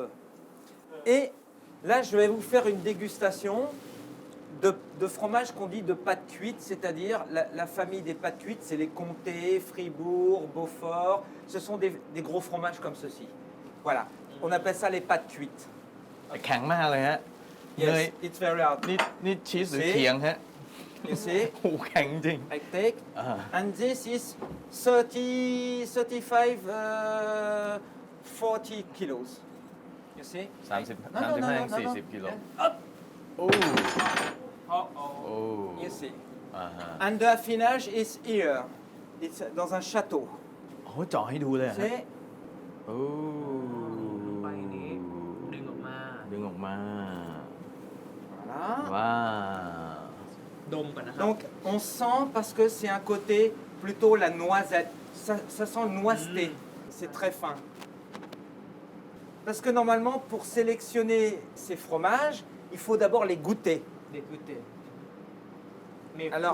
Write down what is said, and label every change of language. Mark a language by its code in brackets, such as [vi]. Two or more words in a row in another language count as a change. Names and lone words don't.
[fr] Et là, je vais vous faire une dégustation de fromages qu'on dit de pâte cuite, c'est-à-dire la famille des pâtes cuites, c'est les comtés, Fribourg, Beaufort. Ce sont des gros fromages comme ceci. Voilà, on appelle ça les pâtes cuites. [th] แข็งมากเลยฮะ เนย [en] Yes, it's very hard. [th] นี่ชีสหรือ [en] See? [th] เคียงฮะ [en] You see? [th] โอ้โหแข็งจริง [en] I take, and this is 30, 35, 40 kilos. You see? 30 No, no, no, 35 no, no, no. [th] 40 กิโล [en] Up. [th] โอ้ อ๋อ โอ้ [en] You see? [th] อ่าฮะ [en] And the affinage is here. [fr] It's dans un château. [th] โอ้เจาะให้ดูเลยฮะ [fr] C'est [th] โอ้ ไปนี้ดึงออกมา ดึงออกมา [fr] voilà. [th] ว้าว ดมก่อนนะครับ [fr] Donc on sent parce que c'est un côté plutôt la noisette. Ça sent le noiseté. C'est très fin. Parce que normalement, pour sélectionner ces fromages, il faut d'abord les goûter. déguster mais Alors,